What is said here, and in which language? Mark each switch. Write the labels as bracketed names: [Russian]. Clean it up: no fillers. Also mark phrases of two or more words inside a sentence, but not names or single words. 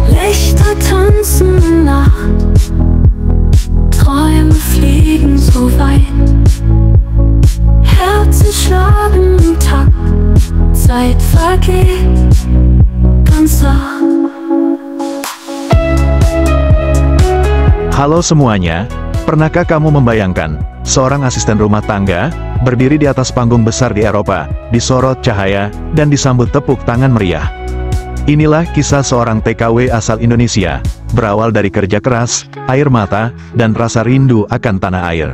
[German] Wächter tanzen Nacht, Träume fliegen so weit, Herzen schlagen im Takt, Zeit vergeht ganz sacht. [Indonesian] Halo semuanya, pernahkah kamu membayangkan seorang asisten rumah tangga berdiri di atas panggung besar di Eropa, disorot cahaya, dan disambut tepuk tangan meriah? Inilah kisah seorang TKW asal Indonesia, berawal dari kerja keras, air mata, dan rasa rindu akan tanah air.